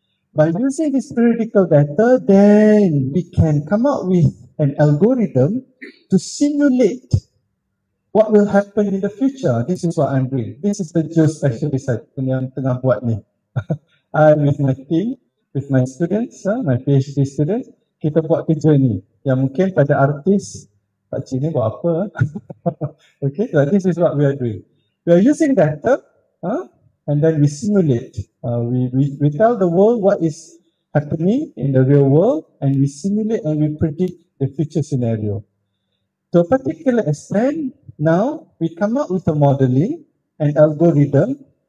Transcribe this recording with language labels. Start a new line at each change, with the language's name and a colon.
English: By using this periodical data, then we can come up with an algorithm to simulate what will happen in the future. This is what I'm doing. This is the geospatialist
Malay: yang tengah buat ni.
English: I'm with my team, with my students, my PhD students,
Malay: kita buat kerja ni. Yang mungkin pada artis, Pak Cik ni buat apa?
English: Okay, so this is what we are doing. We are using data and then we simulate. We tell the world what is happening in the real world and we simulate and we predict the future scenario. To a particular extent, now we come up with a modeling and algorithm.